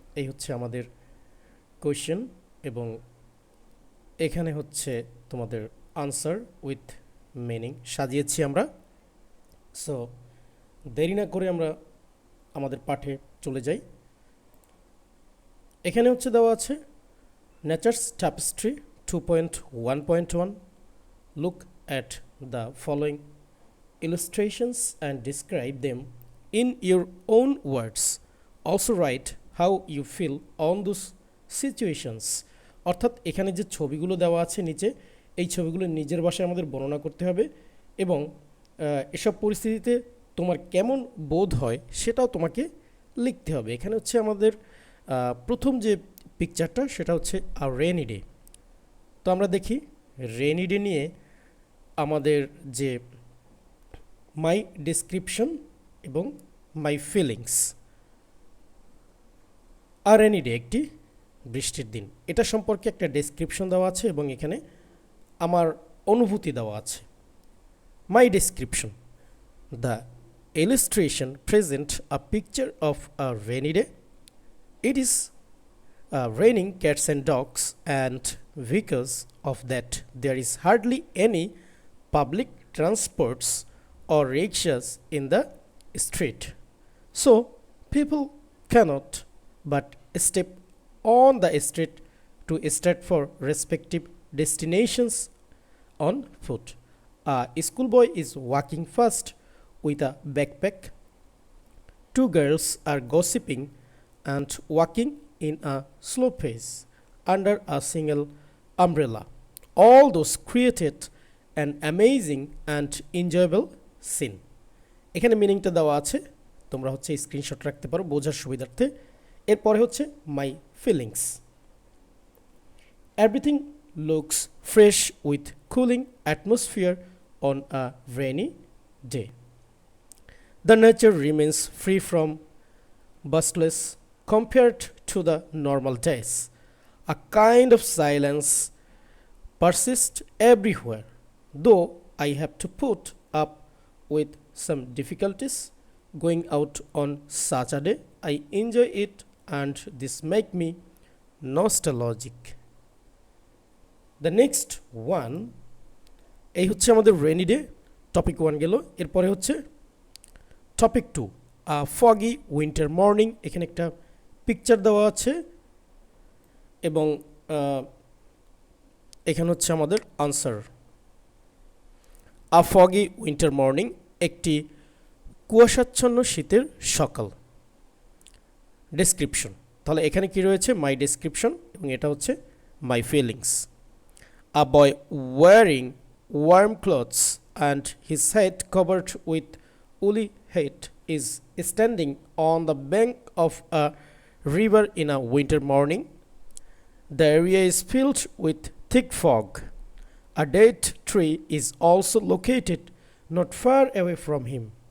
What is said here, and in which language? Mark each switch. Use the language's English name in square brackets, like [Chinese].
[Bangla] এই হচ্ছে আমাদের কোয়েশ্চেন এবং এখানে হচ্ছে তোমাদের আনসার উইথ মিনিং সাজিয়েছি আমরা। সো দেরি না করে আমরা আমাদের পাঠে চলে যাই। এখানে হচ্ছে দেওয়া আছে nature's tapestry 2.1.1. [English] Look at the following illustrations and describe them in your own words. Also write how you feel on those situations. [Bangla] অর্থাৎ এখানে যে ছবিগুলো দেওয়া আছে নিচে, এই ছবিগুলো নিজের ভাষায় আমাদের বর্ণনা করতে হবে এবং এসব পরিস্থিতিতে তোমার কেমন বোধ হয় সেটাও তোমাকে লিখতে হবে। এখানে হচ্ছে আমাদের প্রথম যে পিকচারটা সেটা হচ্ছে [English] A rainy day. [Bangla] তো আমরা দেখি রেইনি ডে নিয়ে আমাদের যে মাই ডেসক্রিপশন এবং মাই ফিলিংস। আর রেইনি ডে একটি বৃষ্টির দিন, এটা সম্পর্কে একটা ডেসক্রিপশন দেওয়া আছে এবং এখানে আমার অনুভূতি দেওয়া আছে। [English] My description: the illustration present a picture of a rainy day. It is raining cats and dogs, and because of that there is hardly any public transports or rickshaws in the street, so people cannot but step on the street to start for respective destinations on foot. A schoolboy is walking fast with a backpack. Two girls are gossiping and walking in a slow pace under a single umbrella. All those created an amazing and enjoyable scene. [Bangla] এখানে মিনিংটা দেওয়া আছে, তোমরা হচ্ছে screenshot রাখতে পারো বোঝার সুবিধার্থে। এরপরে হচ্ছে [English] My feelings: everything looks fresh with cooling atmosphere on a rainy day. The nature remains free from bustless compared to the normal days. A kind of silence persists everywhere. Though I have to put up with some difficulties going out on such a day, I enjoy it and this make me nostalgic. The next one, [Bangla] এই হচ্ছে আমাদের rainy day, topic 1 গেল। এরপরে হচ্ছে topic 2, [English] foggy winter morning। [Bangla] এখানে একটা picture দেওয়া আছে এবং এখানে হচ্ছে আমাদের আনসার। [English] a foggy winter morning, [Bangla] একটি কুয়াশাচ্ছন্ন শীতের সকাল। ডেসক্রিপশন: তাহলে এখানে কি রয়েছে? মাই ডেসক্রিপশন এবং এটা হচ্ছে মাই feelings. [English] A boy wearing warm clothes and his head covered with woolly head is standing on the bank of a river in a winter morning. The area is filled with thick fog. A dead tree is also located not far away from him.